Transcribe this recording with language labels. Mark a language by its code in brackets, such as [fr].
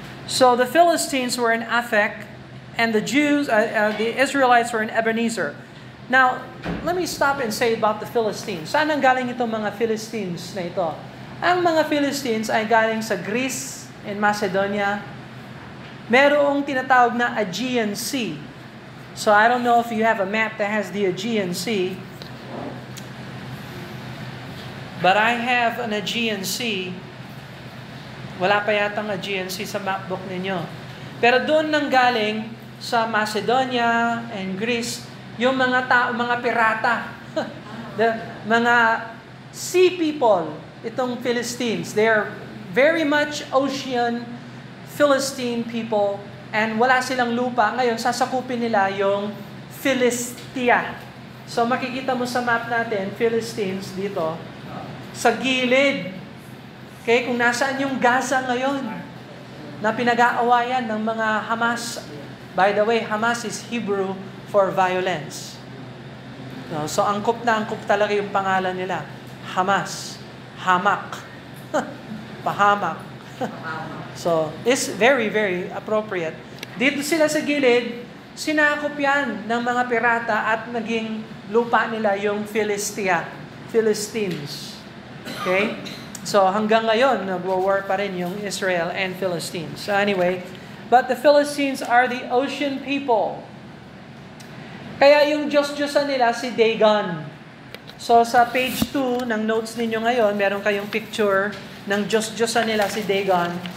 [en] So the Philistines were in Aphek, and the the Israelites were in Ebenezer. Now, let me stop and say about the Philistines. [tl] Saan ang galing itong mga Philistines na ito? Ang mga Philistines ay galing sa Greece and Macedonia. Merong tinatawag na Aegean Sea. [en] So I don't know if you have a map that has the Aegean Sea, but I have an Aegean Sea. [tl] Wala pa yatang Aegean Sea sa map book ninyo. Pero doon nang galing sa Macedonia and Greece, yung mga mga pirata, the mga sea people, itong Philistines, [en] they are very much ocean Philistine people. [tl] And wala silang lupa. Ngayon, sasakupin nila yung Philistia. So makikita mo sa map natin, Philistines dito, sa gilid. Okay, kung nasaan yung Gaza ngayon, na pinag-aawayan ng mga Hamas. [en] By the way, Hamas is Hebrew for violence. [tl] No, so angkop na angkop talaga yung pangalan nila. Hamas. Hamak. Pahamak. [en] So, it's very, very appropriate. [tl] Dito sila sa gilid, sinakop yan ng mga pirata at naging lupa nila yung Philistines. Okay? So, hanggang ngayon, nagwo-war pa rin yung Israel and Philistines. [en] So, anyway, but the Philistines are the ocean people. [tl] Kaya yung Diyos-Diyosan nila si Dagon. So, sa page 2 ng notes ninyo ngayon, meron kayong picture ng Diyos-Diyosan nila si Dagon.